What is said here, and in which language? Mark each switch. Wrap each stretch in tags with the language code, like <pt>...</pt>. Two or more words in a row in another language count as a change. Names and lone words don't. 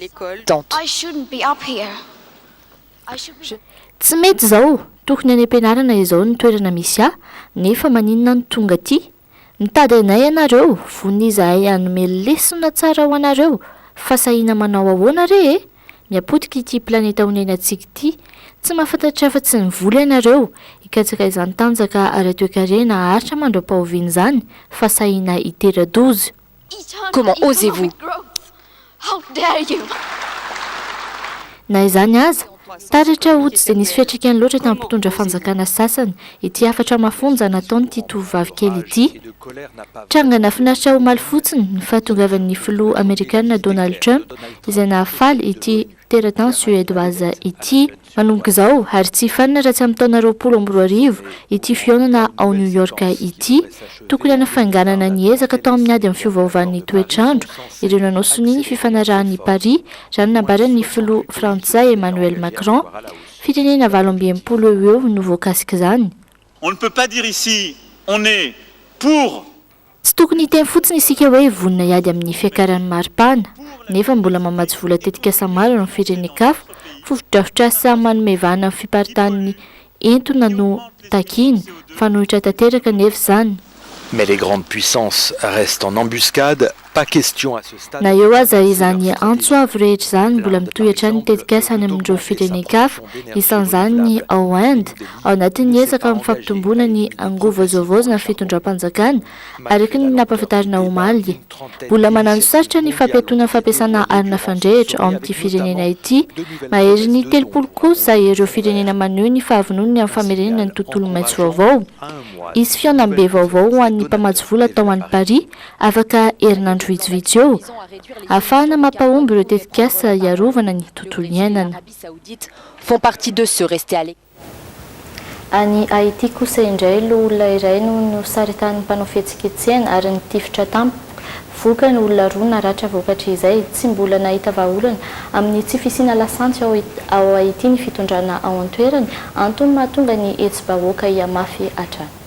<mg>Tsy mety zao tokony any am-pianarana izao ny toerana misy nefa maninona ny tonga aty mitady anay ianareo vony izahay hanome lesona tsara ho anareo fa sahina manao ahoana re miapotika ity planeta honenatsika ity tsy mahafantatra fa tsy nivoly ianareo ikatsaka izany tanjaka ara-toe-karena haritra mandram-pahoviana izany fa sahina hitera-dozy.</mg> <fr>Comment osez-vous?</fr> <en>How dare you?</en> <mg>Na izany aza taratra ho tsy dia nisy fiatraikany loatra tamin'ny mpitondra fanjakana sasany ity afatra mafonja nataonyity tovovavy kely ity. Trangana finaritra omaly fotsiny ny fahatongavan'ny filoha Amerikanina Donald Trump izay nahafaly ity teratany suédoise ity. Manomboka izao ary tsy fanina raha tsy amin'ny taona 2020 ity fihaonana ao New York ity tokony hanafanganana ny ezaka tao amin'ny ady amin'ny fiovaovan'ny toetrandro ireo nanao soniny fifanarahan'ny Paris raha nambaran'ny filoha frantsay Emmanuel Macron firenena 20 eo no voakasika izany.</mg> <fr>On ne peut pas dire ici on est pour.</fr> <mg>Tsy tokony hiteny fotsiny isika hoe vonina iady amin'ny fiakaran'ny maripana nefa mbola mamatsy vola tetika samaro amin'ny firenekafa fofodrafitra samy manome vahana amin'ny fiparitahan'ny entona no takiny fanohitra tanteraka nefa izany.</mg> <fr>Mais les grandes puissances restent en embuscade, pas question à ce stade.</fr> <mg>Na eo aza izany antsoavy rehetra izany mbola mitohatra ny tetikasany amin'ireo firenekafa isan'izany ny ao Inde ao anatin'ny ezaka amin'ny fampitomboana ny angovazovaozana fitondram-panjakana araka ny nampahafantarina omaly. Mbola manano sarotra ny fampiatoana fampiasana arina fandrehitra ao amin'ity firenena ity mahery ny 30 kosa ireo firenena maneho ny fahavonony amin'ny famerenana ny tontolo maitso vaovao. Izy fiaonambe vaovao ho an'ny mpamatsy vola tao an'ny Paris afaka herinandro andro vitsivitsy eo ahafahana mampahomby ireo tetikasa iarovana ny tontolo iainana.</mg> <fr>Font partie de ceux restés à l'écart.</fr> <mg>Any Haïti kosa indray lo olona iray no saritany mpanao fihetsiketsehana ary nitifitra tampoka voka ny olona roa naratra vokatra izay tsy mbola nahita vahaolana amin'ny tsy fisiana lasantsy ao Haïti ny fitondrana ao an-toerany antony mahatonga ny hetsi-bahoaka hiamafy hatrany.</mg>